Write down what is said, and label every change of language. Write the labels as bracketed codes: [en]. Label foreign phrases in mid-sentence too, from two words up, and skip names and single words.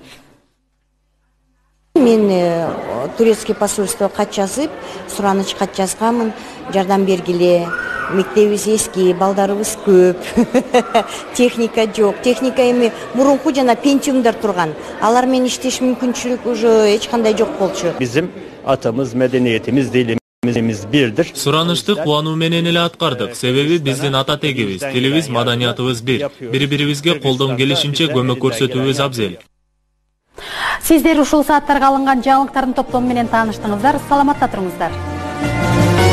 [ky] Мен [ru] турецкий посольство [ky] кат жазып, сураныч кат жазганмын, жардам бергиле. Мектебиз эски, балдарыбыз көп. Техника жок. Техника эми мурунку жана пентиумдар турган. Алар менен иштеш мүмкүнчүлүк уже эч кандай жок болчу. [tr] Bizim atamız, medeniyetimiz, dilimiz birdir. [ky] Суранышты кубануу менен эле аткардык. Себеби биздин ата тегибиз, тилибиз, маданиятыбыз бир. Бири-бирибизге колдон келишинче көмөк көрсөтүүбүз абзел. Сиздер ушул сааттарга алынган жаңылыктардын топтому менен тааныштыңыздар. Саламатта туруңуздар.